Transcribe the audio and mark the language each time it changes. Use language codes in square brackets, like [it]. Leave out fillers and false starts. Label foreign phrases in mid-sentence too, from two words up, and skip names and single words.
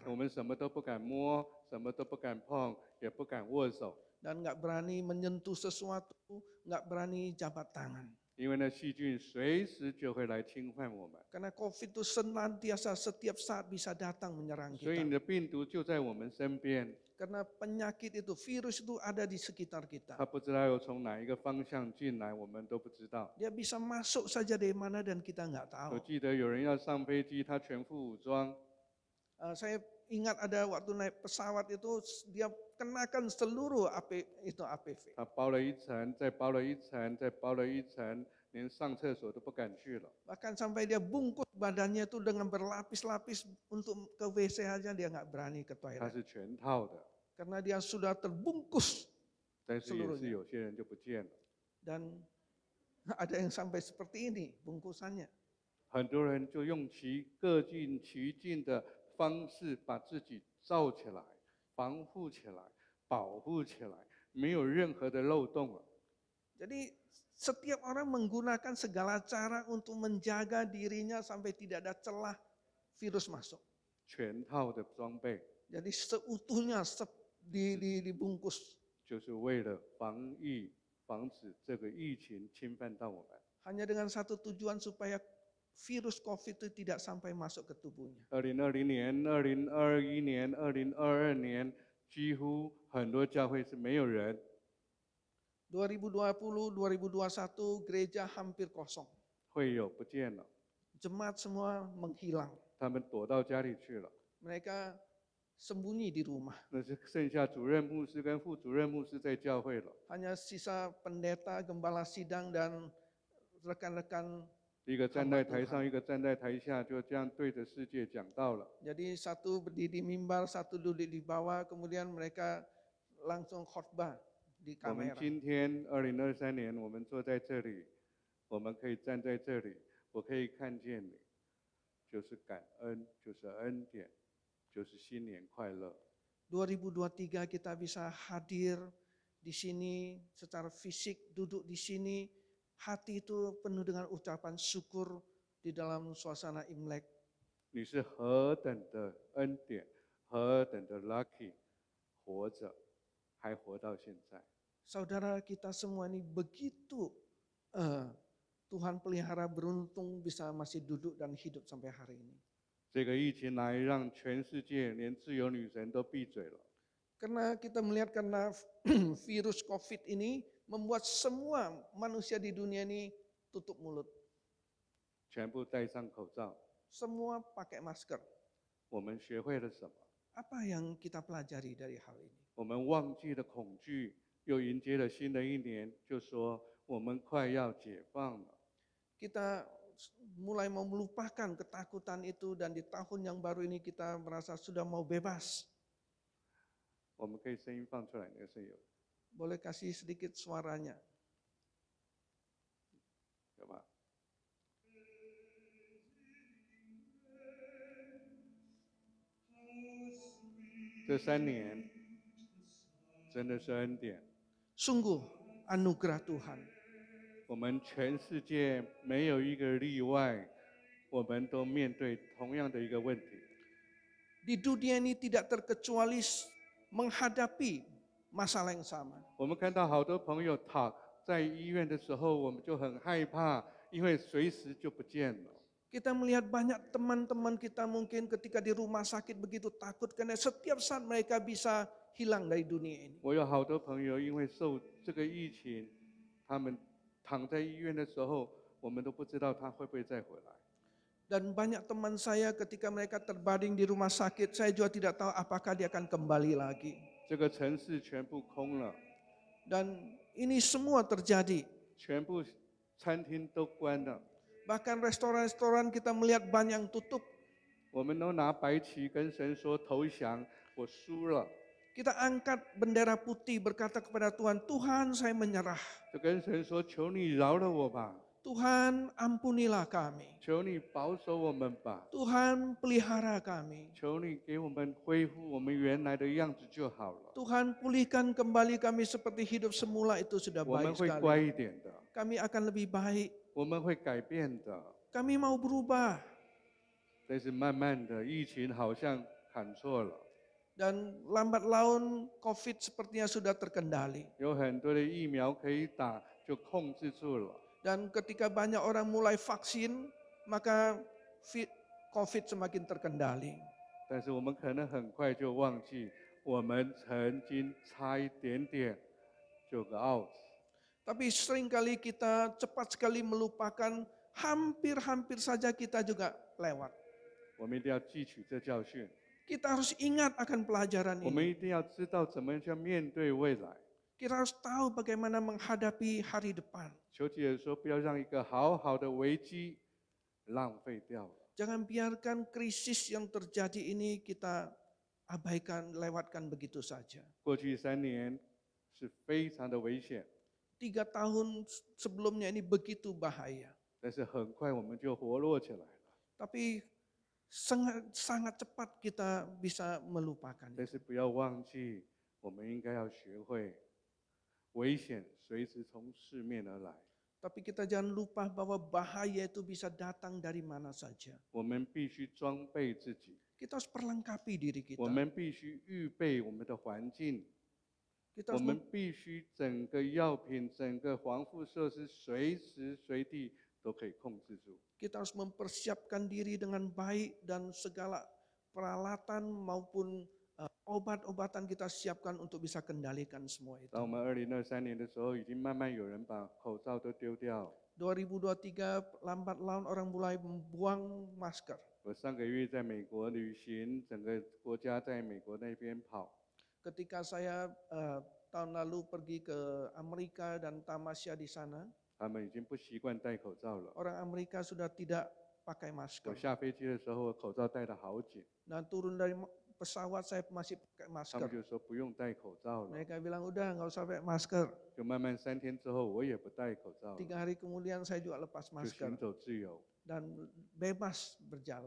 [zh] 我们什么都不敢摸，什么都不敢碰，也不敢握手， [id] Dan nggak berani menyentuh sesuatu, nggak berani jabat tangan. [zh] 因为那细菌随时就会来侵犯我们。 [id] Karena COVID itu senantiasa setiap saat bisa datang menyerang [zh] 所以你 [id] kita. [zh] 的病毒就在我们身边， [id] Karena penyakit itu, virus itu ada di sekitar kita. [zh] 它不知道要从哪一个方向进来，我们都不知道。 [id] Dia bisa masuk saja dari mana dan kita nggak [zh] 我 [id] tahu. [zh] 记得有人要上飞机，他全副武装， [id] Saya ingat ada waktu naik pesawat itu dia kenakan seluruh APV. [zh] 他包了一层，再包了一层，再包了一层，连上厕所都不敢去了。 [id] Bahkan sampai dia bungkus badannya itu dengan berlapis-lapis untuk ke WC aja dia nggak berani ke [zh] 它 [id] toilet. [zh] 是全套的， [id] Karena dia sudah terbungkus [zh] 但是也是 [id] seluruhnya. [zh] 有些人就不见了。 [id] Dan ada yang sampai seperti ini bungkusannya. [zh] 很多人就用各尽其尽的方式把自己罩起来、防护起来、保护起来，没有任何的漏洞了。 [id] Jadi setiap orang menggunakan segala cara untuk menjaga dirinya sampai tidak ada celah virus masuk. [zh] 全套的装备 [id] Jadi seutuhnya dibungkus. [zh] 就是为了防止这个疫情侵犯到我们。 [id] Hanya dengan satu tujuan supaya virus COVID itu tidak sampai masuk ke tubuhnya. [zh] 2020 年、2021年、2022年，几乎很多教会是没有人， [id] 2020, 2021 gereja hampir kosong. [zh] 会友不见了， [id] Jemaat semua menghilang. [zh] 他们躲到家里去了。 [id] Mereka sembunyi di rumah. [zh] 那是剩下主任牧师跟副主任牧师在教会了。 [id] Hanya sisa pendeta, gembala sidang, dan rekan-rekan. [zh] 一个站在台上，一个站在台下，就这样对着世界讲道了。 [id] Jadi satu berdiri di mimbar, satu duduk di bawah, kemudian mereka langsung khotbah di [zh] 我们 [id] kamera. [zh] 今天2023年，我们坐在这里，我们可以站在这里，我可以看见你，就是感恩，就是恩典，就是新年快乐。 [id] 2023 kita bisa hadir di sini secara fisik, duduk di sini, hati itu penuh dengan ucapan syukur di dalam suasana Imlek. [zh] 你是何等的恩典，何等的 lucky， 活着，还活到现在。 [id] Saudara kita semua ini begitu Tuhan pelihara beruntung bisa masih duduk dan hidup sampai hari ini. [zh] 这个疫情来，让全世界连自由女神都闭嘴了。 [id] Karena kita melihat karena virus COVID ini membuat semua manusia di dunia ini tutup mulut. [zh] 全部戴上口罩。 [id] semua pakai masker. [zh] 我们学会了什么？ [id] Apa yang kita pelajari dari hal ini? [zh] 我们忘记了恐惧，又迎接了新的一年，就说我们快要解放了。 [id] Kita mulai mau melupakan ketakutan itu dan di tahun yang baru ini kita merasa sudah mau bebas. [zh] 我们可以声音放出来，那个声音 [id] Boleh kasih sedikit suaranya. [zh] 有吗？这3年真的是恩典。 [id] Sungguh anugerah Tuhan. [zh] 我们全世界没有一个例外，我们都面对同样的一个问题。 [id] Di dunia ini tidak terkecuali menghadapi masalah yang sama. [zh] 我们看到好多朋友躺在医院的时候，我们就很害怕，因为随时就不见了。 [id] Kita melihat banyak teman-teman kita mungkin ketika di rumah sakit begitu takut karena setiap saat mereka bisa hilang dari dunia ini. [zh] 我有好多朋友因为受这个疫情，他们躺在医院的时候，我们都不知道他会不会再回来。 [id] Dan banyak teman saya ketika mereka terbaring di rumah sakit, saya juga tidak tahu apakah dia akan kembali lagi. [zh] 这个城市全部空了， [id] Dan ini semua terjadi. [zh] 全部餐厅都关了， [id] Bahkan restoran-restoran kita melihat banyak yang tutup. [zh] 我们都拿白旗跟神说投降，我输了。 [id] Kita angkat bendera putih berkata kepada Tuhan, Tuhan saya menyerah. [zh] 就跟神说：“求你饶了我吧， [id] Tuhan ampunilah kami. [zh] 求你保守我们吧， [id] Tuhan pelihara kami. [zh] 求你给我们恢复我们原来的样子就好了。 [id] Tuhan pulihkan kembali kami seperti hidup semula itu sudah [zh] 我们 [id] baik [zh] 会乖 [id] sekali. [zh] 一点的， [id] Kami akan lebih baik. [zh] 我们会改变的。 [id] Kami mau berubah. [zh] 但是慢慢的，疫情好像喊错了， [id] Dan lambat laun COVID sepertinya sudah terkendali. [zh] 有很多的疫苗可以打，就控制住了。 [id] Dan ketika banyak orang mulai vaksin, maka COVID semakin terkendali. [zh] 但是我们可能很快就忘记，我们曾经差一点点就个 out。 [id] Tapi seringkali kita cepat sekali melupakan, hampir-hampir saja kita juga lewat. [zh] 我们一定要汲取这教训， [id] Kita harus ingat akan pelajaran [zh] 我们 [id] ini. [zh] 一定要知道怎么样面对未来。 [id] Kita harus tahu bagaimana menghadapi hari depan. [zh] 求记者说，不要让一个好好的危机浪费掉了。 [id] Jangan biarkan krisis yang terjadi ini kita abaikan, lewatkan begitu saja. [zh] 过去3年是非常的危险， [id] 3 tahun sebelumnya ini begitu bahaya. [zh] 但是很快我们就活络起来了。 [id] Tapi sangat cepat kita bisa melupakan. [zh] 但是不要忘记，我们应该要学会，危险随时从四面而来。 [id] Tapi kita jangan lupa bahwa bahaya itu bisa datang dari mana saja. [zh] 我们必须装备自己， [id] Kita harus perlengkapi diri kita. [zh] 我们必须预备我们的环境， [id] Kita [zh] 我 [id] harus [zh] 们必须整个药品、整个防护设施随时随地都可以控制住。 [id] kita harus mempersiapkan diri dengan baik dan segala peralatan maupun obat-obatan kita siapkan untuk bisa kendalikan semua itu. [zh] 当我们2023年的时候，已经慢慢有人把口罩都丢掉。 [id] 2023 lambat laun orang mulai membuang masker. [zh] 我上个月在美国旅行，整个国家在美国那边跑， [id] Ketika saya tahun lalu pergi ke Amerika dan tamasya di sana, [zh] 他们已经不习惯戴口罩了。 [id] orang Amerika sudah tidak pakai [zh] 我 [id] masker. [zh] 下飞机的时候，我口罩戴得好紧， [id] Dan turun dari pesawat saya masih pakai [zh] 他们 [id] masker. [zh] 就说不用戴口罩了。 [id] Mereka bilang udah nggak usah pakai masker. [zh] 就慢慢3天之后，我也不戴口罩了， [id] 3 hari kemudian saya juga lepas [zh] 就 [id] masker [zh] 行走自由。 [id] dan bebas berjalan.